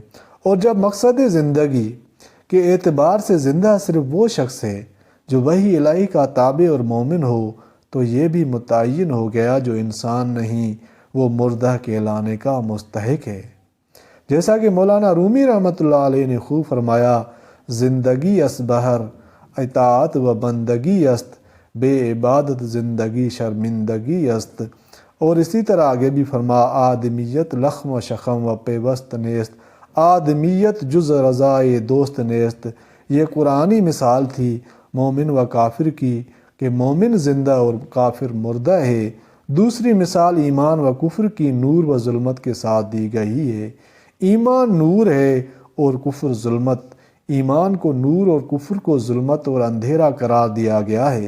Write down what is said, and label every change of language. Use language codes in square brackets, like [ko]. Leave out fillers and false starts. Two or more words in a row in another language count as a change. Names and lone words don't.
[ur] اور جب مقصد زندگی کے اعتبار سے زندہ صرف وہ شخص ہے جو وحی الہی کا تابع اور مومن ہو، تو یہ بھی متعین ہو گیا جو انسان نہیں وہ مردہ کہلانے کا مستحق ہے۔ جیسا کہ مولانا رومی رحمۃ اللہ علیہ نے خوب فرمایا، [fa] زندگی اس بہر اطاعت و بندگی است، بے عبادت زندگی شرمندگی است۔ [ur] اور اسی طرح آگے بھی فرما، [fa] آدمیت لخم و شخم و پیوست نیست، آدمیت جز رضائے دوست نیست۔ [ur] یہ قرآنی مثال تھی مومن و کافر کی کہ مومن زندہ اور کافر مردہ ہے۔ دوسری مثال ایمان و کفر کی نور و ظلمت کے ساتھ دی گئی ہے۔ ایمان نور ہے اور کفر ظلمت۔ ایمان کو نور اور کفر کو ظلمت اور اندھیرا قرار دیا گیا ہے۔